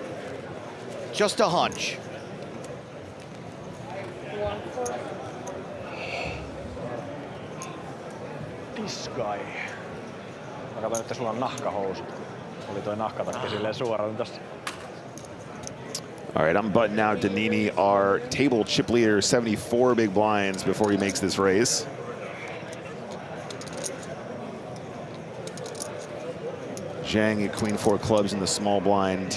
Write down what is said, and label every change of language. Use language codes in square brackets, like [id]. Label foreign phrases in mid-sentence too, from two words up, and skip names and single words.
[en] Just a hunch. Nice guy. [fi] Mä katson, että sulla on nahkahousut, kun oli toi nahkatakki silleen suoraan tossa. [en] All right, I'm butting out Danini, our table chip leader, 74 big blinds before he makes this raise. Zhang at queen 4 clubs in the small blind.